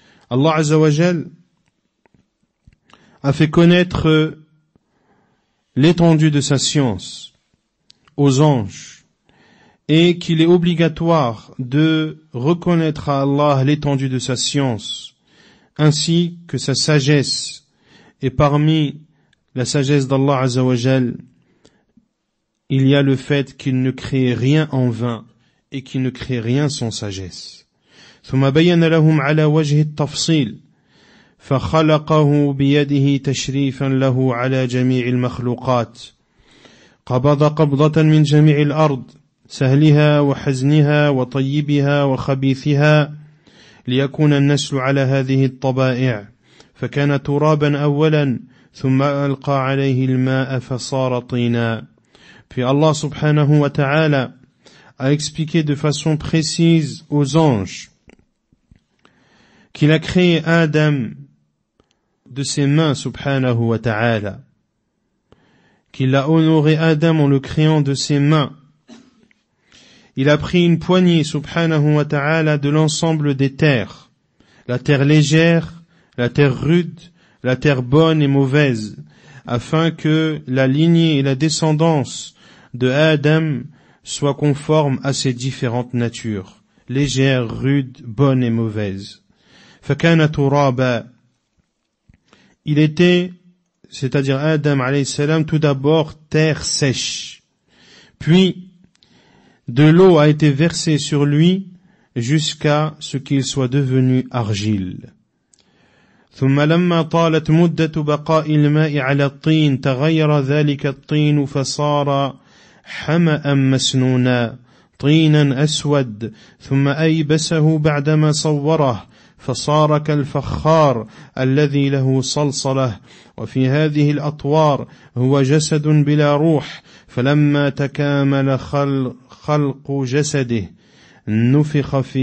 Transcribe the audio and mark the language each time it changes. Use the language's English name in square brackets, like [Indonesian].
[French] Allah Azza wa Jal a fait connaître l'étendue de sa science aux anges et qu'il est obligatoire de reconnaître à Allah l'étendue de sa science ainsi que sa sagesse. Et parmi la sagesse d'Allah Azza wa Jal, il y a le fait qu'il ne crée rien en vain et qu'il ne crée rien sans sagesse. [Arabic] ثم بين لهم على وجه التفصيل فخلقه بيده تشريفا له على جميع المخلوقات قبض قبضة من جميع الأرض سهلها وحزنها وطيبها وخبيثها ليكون النسل على هذه الطبائع فكان ترابا أولا ثم ألقى عليه الماء فصار طينا. [French] Puis Allah subhanahu wa ta'ala a expliqué de façon précise aux anges qu'il a créé Adam de ses mains subhanahu wa ta'ala, qu'il a honoré Adam en le créant de ses mains. Il a pris une poignée subhanahu wa ta'ala de l'ensemble des terres, la terre légère, la terre rude, la terre bonne et mauvaise, afin que la lignée et la descendance de Adam soient conformes à ces différentes natures, légère, rude, bonne et mauvaise. [Arabic] فَكَانَ تُرَابًا. [French] Il était, c'est-à-dire Adam alayhi salam, tout d'abord terre sèche. Puis, de l'eau a été versée sur lui jusqu'à ce qu'il soit devenu argile. [Arabic] ثم لما طالت مدة بقاء الماء على الطين تغير ذلك الطين فصار حمأ مسنونا طينا أسود ثم أيبسه بعدما صوره فصار كالفخار الذي له صلصلة وفي هذه الأطوار هو جسد بلا روح فلما تكامل خلق جسده نفخ